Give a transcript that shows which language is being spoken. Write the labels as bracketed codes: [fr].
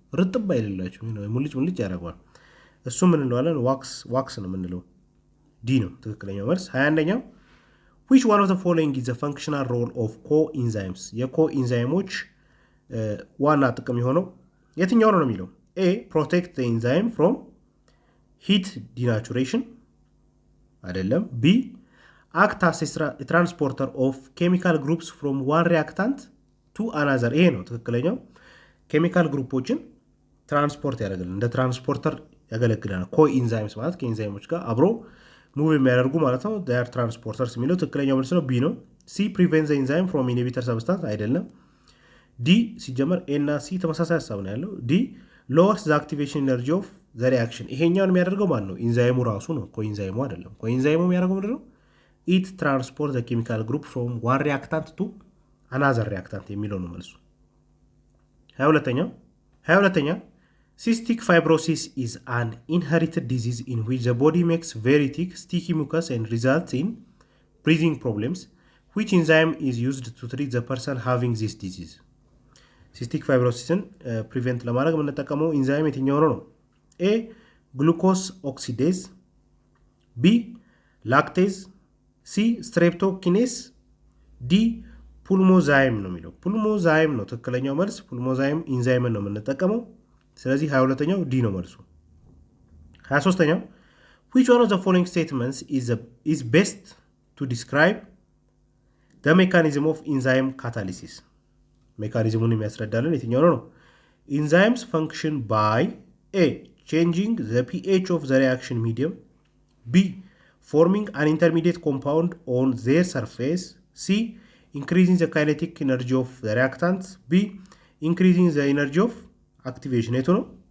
[am] ርጥብ አይደላችሁ ሙልጭ ያደርገዋል። እሱ ምን እንለዋለን? ዋክስ ነው የምንለው። ዲ ነው ትክክለኛው መልስ። 21ኛው [en] which one of the following is the functional role of coenzymes? [am] የኮኢንዛይሞች ዋና ጥቅም የሆነው የትኛው ነው የሚለው? ኤ [en] protect the enzyme from heat denaturation፣ [am] አይደለም። ቢ [en] act as a transporter of chemical groups from one reactant to another። [am] ይሄ ነው ትክክለኛው። ኬሚካል ግሩፖችን ትራንስፖርት ያደርጋል፣ እንደ ትራንስፖርተር ያገለግላል። ኮኢንዛይምስ ማለት ከኢንዛይሞች ጋር አብሮ ሙቭ የሚያደርጉ ማለት ነው። ዴር ትራንስፖርተርስ የሚለው ትክክለኛው መልስ ነው። ቢ ነው። ሲ [en] prevent the enzyme from inhibitor substance፣ [am] አይደለም። ዲ ሲጀመር ኤ እና ሲ ተመሳሳይ ሀሳብ ነው ያለው። ዲ [en] lowers the activation energy of the reaction። [am] ይሄኛውን የሚያደርገው ማን ነው? ኢንዛይሙ ራሱ ነው፣ ኮኢንዛይሙ አይደለም። ኮኢንዛይሙ የሚያደርገው ምንድን ነው? [en] it transport the chemical group from one reactant to another reactant [am] የሚለው ነው መልሱ። 22ኛ [en] cystic fibrosis is an inherited disease in which the body makes very thick sticky mucus and results in breathing problems. Which enzyme is used to treat the person having this disease? [am] ሲስቲክ ፋይብሮሲስን ፕሪቨንት ለማድረግ የምንጠቀመው ኢንዛይም የትኛው ነው? ኤ ግሉኮስ ኦክሲዴዝ፣ ቢ ላክቴዝ፣ ሲ ስትሬፕቶኪኔስ፣ ዲ ፑልሞዛይም ነው የሚለው። ፑልሞዛይም ነው ትክክለኛው መልስ። ፑልሞዛይም ኢንዛይምን ነው የምንጠቀመው። ስለዚህ 22ኛው ዲ ነው መልሱ። 23ኛው [en] which one of the following statements is best to describe the mechanism of enzyme catalysis? [am] ሜካኒዝሙን የሚያስረዳልን የትኛው ነው? [en] ኢንዛይምስ ፈንክሽን ባይ ኤ changing the pH of the reaction medium, B forming an intermediate compound on their surface, C increasing the kinetic energy of the reactants, B increasing the energy of activation። [am] የቱ ነው?